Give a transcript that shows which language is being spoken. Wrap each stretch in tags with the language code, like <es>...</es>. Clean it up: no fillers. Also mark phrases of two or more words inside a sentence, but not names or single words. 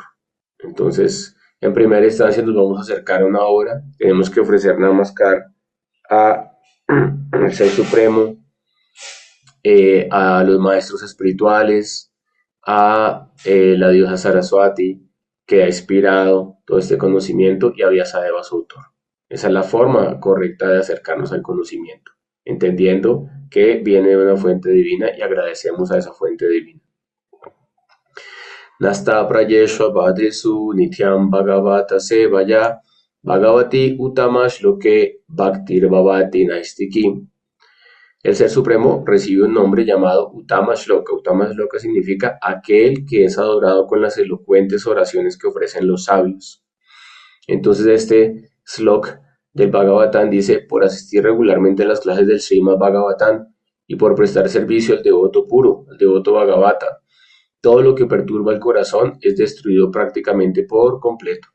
<es>Entonces, en primera instancia nos vamos a acercar a una obra, tenemos que ofrecer Namaskar al Ser Supremo, a los maestros espirituales, a la diosa Saraswati, que ha inspirado todo este conocimiento, y a Vyasadeva, su autor. Esa es la forma correcta de acercarnos al conocimiento, entendiendo que viene de una fuente divina y agradecemos a esa fuente divina.</es> <sa>Nasta prayeshva bhadresu nityam bhagavata sevaya bhagavati utama shloke bhaktir bhavati naistiki.</sa> <es>El Ser Supremo recibe un nombre llamado Uttama Shloka. Uttama Shloka significa aquel que es adorado con las elocuentes oraciones que ofrecen los sabios. Entonces este Slok del Bhagavatam dice: por asistir regularmente a las clases del Srimad Bhagavatam y por prestar servicio al devoto puro, al devoto Bhagavata, todo lo que perturba el corazón es destruido prácticamente por completo.</es>